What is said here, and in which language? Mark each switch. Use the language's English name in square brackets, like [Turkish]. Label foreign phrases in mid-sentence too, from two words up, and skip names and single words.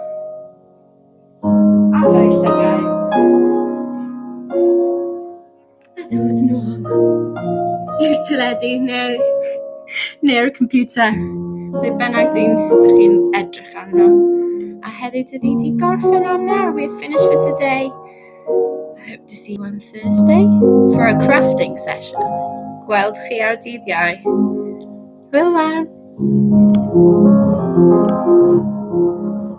[Welsh] agor eich llygaid a dod nôl i'r teledu neu'r computer, be bynnag dych chi'n edrych arno. A heddiw dyn ni 'di gorffen am nawr. [English] We're finished for today. I hope to see you on Thursday for a crafting session. [Welsh] Gweld chi ar dydd Iau. Hwyl fawr.